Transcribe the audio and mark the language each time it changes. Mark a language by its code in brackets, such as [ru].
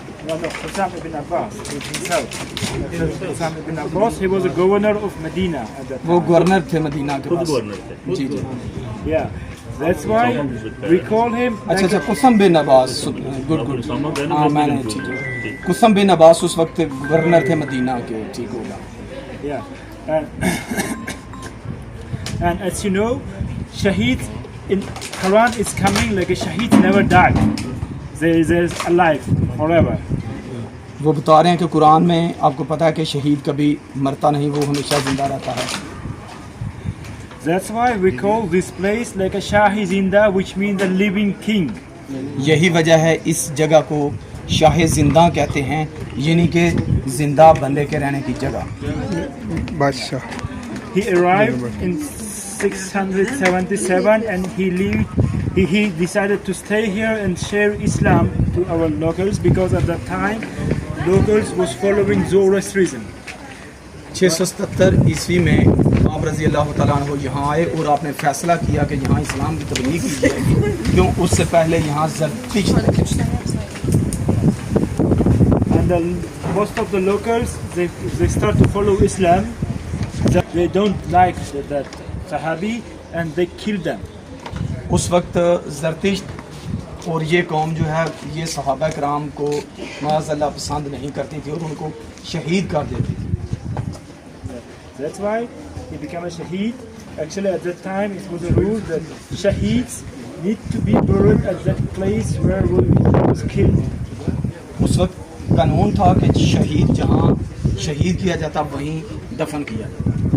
[en] Qasam ibn Abbas himself. Qasam ibn Abbas, he was a governor of Medina at that time. [ur] وہ governor تھے مدینہ کے پاس۔ جی جی، [en] Yeah, that's why we call him. [ur] اچھا قسم بن عباس، good, ہاں میں نے ٹھیک ہے۔ 70. قسم بن عباس اس وقت گورنر تھے مدینہ کے. ٹھیک ہوگا. [en] Yeah. And as you know, Shaheed in Quran is coming like a Shaheed never died. They're alive forever. [ur] وہ بتا رہے ہیں کہ قرآن میں آپ کو پتہ ہے کہ شہید کبھی مرتا نہیں, وہ ہمیشہ زندہ رہتا ہے. [en] That's why we call this place like a Shahi Zinda, which means the living king. [ur] یہی وجہ ہے اس جگہ کو شاہ زندہ کہتے ہیں, یعنی کہ زندہ بندے کے رہنے کی جگہ. بادشاہ. [en] He arrived in 677 and he decided to stay here and share Islam to our locals, because at that time locals was following Zoroastrianism. [ur] 677 عیسوی میں آپ رضی اللہ تعالیٰ عنہ یہاں آئے اور آپ نے فیصلہ کیا کہ یہاں اسلام کی تبلیغ کی جائے گی, کیوں اس سے پہلے یہاں زرتشت تھے. [en] And most of the locals they start to follow Islam. They don't like that Sahabi and they kill them. [ur] اس وقت زرتشت اور یہ قوم جو ہے یہ صحابہ کرام کو معاذ اللہ پسند نہیں کرتی تھی اور ان کو شہید کر دیتی تھی. [en] That's why he became a shaheed. Actually at that time it was a rule that shaheeds need to be buried at that place where he was killed. [ur] اس وقت قانون تھا کہ شہید جہاں شہید کیا جاتا وہیں دفن کیا جاتا.